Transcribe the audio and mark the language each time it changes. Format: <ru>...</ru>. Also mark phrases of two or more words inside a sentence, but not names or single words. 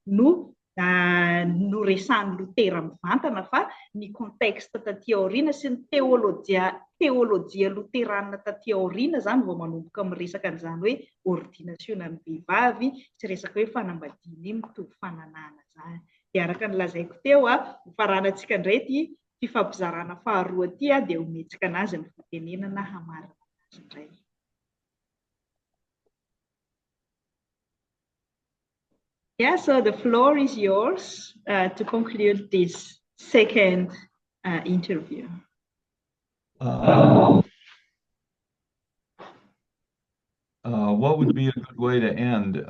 <mg>no resahan'ny Lotera mivantana, fa ny contexte taty aoriana sy ny teolojia Loterana taty aoriana zany vao manomboka miresaka an'izany hoe ordinasiona ny vehivavy sy resaka hoe fanambadiana mitohy fananana zany. Dia araka ny lazaiko teo faranantsika indray ty fifampizarana faharoa ty dia ometsika anazy ny fitenenana hamarina azy indray.</mg> <en>Yeah, so the floor is yours to conclude this second interview. What would be a good way to end?</en>